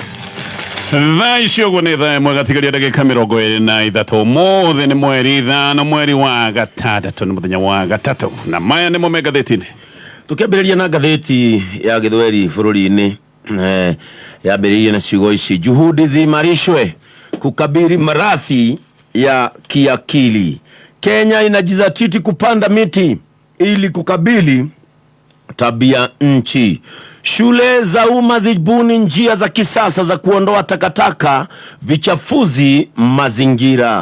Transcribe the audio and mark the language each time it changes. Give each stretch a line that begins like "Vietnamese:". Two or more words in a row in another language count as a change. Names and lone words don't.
Kikuyu: Thaa icio ũguo nĩ thaa ĩmwe gatigaria ndagĩka 23 mũthĩ nĩ mweri ithano mweri wa gatandatũ nĩ mũthenya wa gatatũ na maya nĩmo me ngathĩti-inĩ. Tukĩambĩrĩria na ngathĩti ya Gĩthweri bũrũri-inĩ yambĩrĩirie na ciugo ici:
Swahili: juhudi ziimarishwe kukabili maradhi ya kiakili. Kenya inajizatiti kupanda miti ili kukabili tabia nchi. Shule za umma zibuni njia za kisasa za kuondoa takataka vichafuzi mazingira.